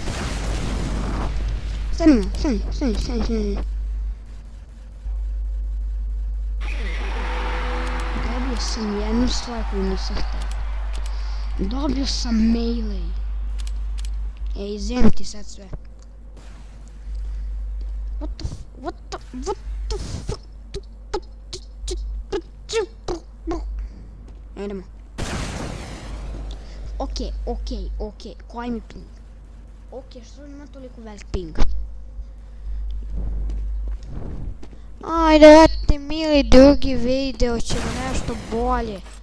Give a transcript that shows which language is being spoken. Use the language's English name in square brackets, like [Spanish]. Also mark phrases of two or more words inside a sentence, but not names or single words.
[Croatian] Stani. Dobio sam jednu stvar koju nisam htio. Dobio sam melee. Izvijem ti sad sve. [English] What the fuck? [Croatian] Idemo. Okej, koji mi ping? Okej, što ima toliko velik ping? Ajde, vrati mili, drugi video ćemo nešto bolje.